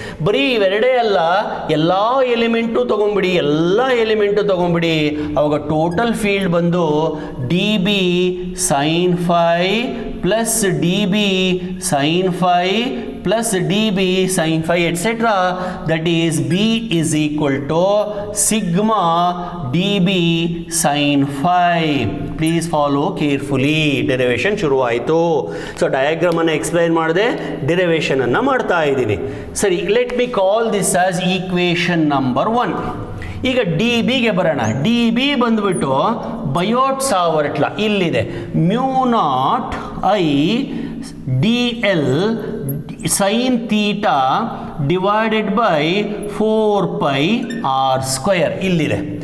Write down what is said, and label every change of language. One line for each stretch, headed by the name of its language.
Kannada: ಬರೀ ಇವೆರಡೇ ಅಲ್ಲ, ಎಲ್ಲ ಎಲಿಮೆಂಟು ತೊಗೊಂಬಿಡಿ, ಎಲ್ಲ ಎಲಿಮೆಂಟು ತೊಗೊಂಬಿಡಿ. ಅವಾಗ ಟೋಟಲ್ ಫೀಲ್ಡ್ ಬಂದು
English: D B sine phi plus d B sine phi plus dB sin phi etc. that is B is equal to sigma dB sin phi. Please follow carefully.
Kannada: Derivation ಶುರು ಆಯಿತು. So diagram ಅನ್ನು explain ಮಾಡದೆ derivation ಅನ್ನು ಮಾಡ್ತಾ ಇದ್ದೀನಿ.
English: ಸರಿ, let me call this as equation number 1.
Kannada: ಈಗ D ಬಿಗೆ ಬರೋಣ. ಡಿ ಬಿ ಬಂದುಬಿಟ್ಟು ಬಯೋಟ್ ಸಾವರ್ಟ್ಲ ಇಲ್ಲಿದೆ.
English: Mu naught I d l sine theta divided by 4πr² ಇಲ್ಲಿದೆ.